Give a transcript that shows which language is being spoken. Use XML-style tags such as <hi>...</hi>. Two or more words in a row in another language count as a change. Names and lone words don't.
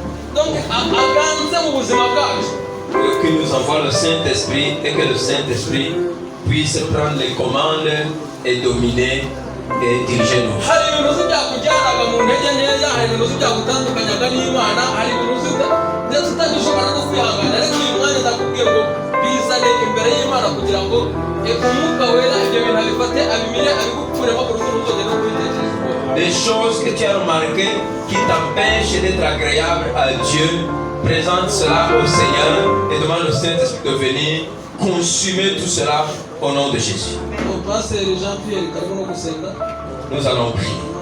<rw>donc aganze mu buzima bwacu.</rw> <fr>Que nous envoie le Saint-Esprit et que le Saint-Esprit puisse prendre les commandes et dominer et diriger nous.</fr> <rw>Hari ibintu byakujyanaga mu ntege nkeya, hari ibintu byagutandukanyaga n'Imana, hari ibintu tutagishobora no kwihangana, ariko uyu mwanya ndakubwiye ngo bizane imbere y'Imana kugira ngo umwuka wera ibyo bintu abifate, abimire, abigukuremo ku rugo ruzogera no kubitekereza.</rw> <fr>Des choses que tu as remarquées qui t'empêchent d'être agréable à Dieu, présente cela au Seigneur et demande au Saint-Esprit de venir consumer tout cela au nom de Jésus. Nous allons prier.</fr>